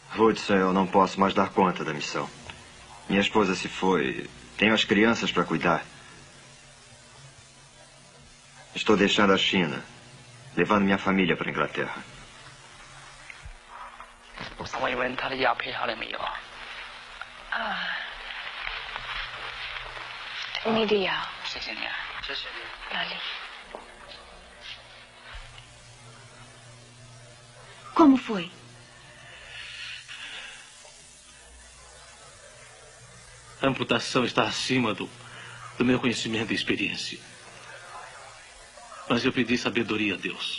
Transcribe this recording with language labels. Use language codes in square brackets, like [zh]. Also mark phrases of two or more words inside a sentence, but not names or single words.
[pt] Hudson, eu não posso mais dar conta da missão. Minha esposa se foi. Tenho as crianças para cuidar. Estou deixando a China, levando minha família para a Inglaterra. [zh] 3 位问他的药配好了没有？啊，你的药。谢谢你啊，谢谢。哪里？ [pt] Como foi? A amputação está acima do meu conhecimento e experiência. Mas eu pedi sabedoria a Deus.